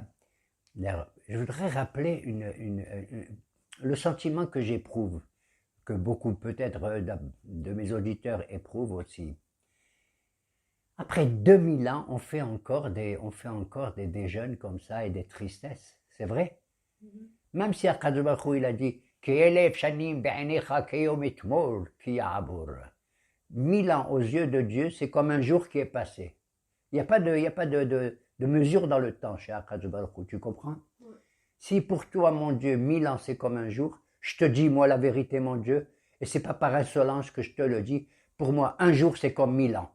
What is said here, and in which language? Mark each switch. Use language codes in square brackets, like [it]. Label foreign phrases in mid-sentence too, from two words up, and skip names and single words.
[fr] Je voudrais rappeler le sentiment que j'éprouve, que beaucoup peut-être de mes auditeurs éprouvent aussi. Après 2000 ans, on fait encore des jeûnes comme ça et des tristesses, c'est vrai. Même si [he] הקדוש ברוך הוא, [fr] il a dit [he] כי אלף שנים בעיניך כיום אתמול כי יעבור. [fr] 1000 ans aux yeux de Dieu, c'est comme un jour qui est passé. Il n'y a pas de mesure dans le temps chez [he] הקדוש ברוך הוא, [fr] tu comprends? Si pour toi, mon Dieu, 1000 ans c'est comme un jour, je te dis moi la vérité, mon Dieu, et c'est pas par insolence que je te le dis, pour moi un jour c'est comme 1000 ans.